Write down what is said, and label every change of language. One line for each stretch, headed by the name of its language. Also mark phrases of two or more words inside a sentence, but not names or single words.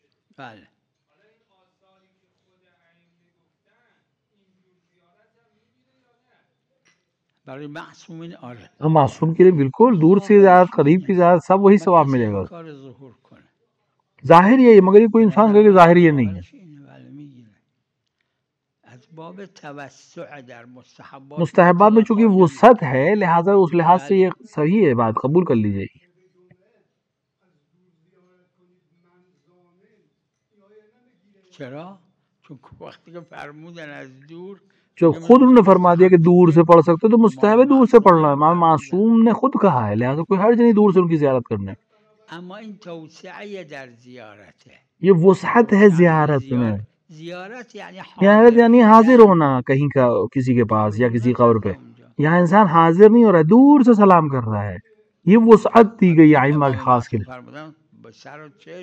Persian: بله برای معصومین آره
Urdu: معصوم کے لیے بالکل دور سے زیارت قریب کی زیارت سب وہی ثواب ملے گا. ظاہر یہ ہے مگر یہ کوئی انسان کہے کہ ظاہر یہ نہیں ہے. مستحبات میں چونکہ وسعت ہے لہٰذا اس لحاظ سے یہ صحیح ہے بات قبول کر لی جائے گی.
Persian: چرا؟ چون وقتی که فرمودن از دور
Urdu: جو خود انہوں نے فرما دیا کہ دور سے پڑھ سکتے تو مستحب ہے دور سے پڑھنا. امام معصوم نے خود کہا ہے لہٰذا کوئی حرج نہیں دور سے ان کی زیارت کرنے.
Persian: اما این توسعه در زیارته
Urdu: یہ وسعت ہے زیارت میں. زیارت یعنی حاضر ہونا کہیں کا کسی کے پاس یا کسی قبر پہ. یہاں انسان حاضر نہیں ہو رہا ہے دور سے سلام کر رہا ہے. یہ وسعت دی گئی ائمہ کے خاص کے لیے.